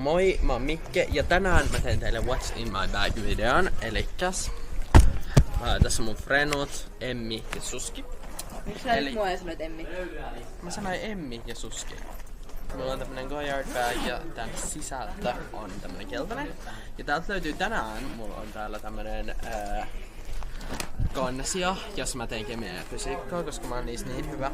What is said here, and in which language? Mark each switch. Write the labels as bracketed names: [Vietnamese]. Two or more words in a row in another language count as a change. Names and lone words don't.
[Finnish] Moi, mä oon Mikke ja tänään mä teen teille [English] What's in my bag [Finnish] videon. Elikkäs tässä on mun frenut, Emmi ja Suski. Miksi sä nyt mua ja sanoit Emmi? Mä sanoin Emmi ja Suski. Mulla on tämmönen Goyard bag ja tän sisältö on tämmönen keltainen. Ja täältä löytyy tänään, mulla on täällä tämmönen kansia, jos mä teen kemiaa ja fysiikkaa, koska mä oon niissä niin hyvä.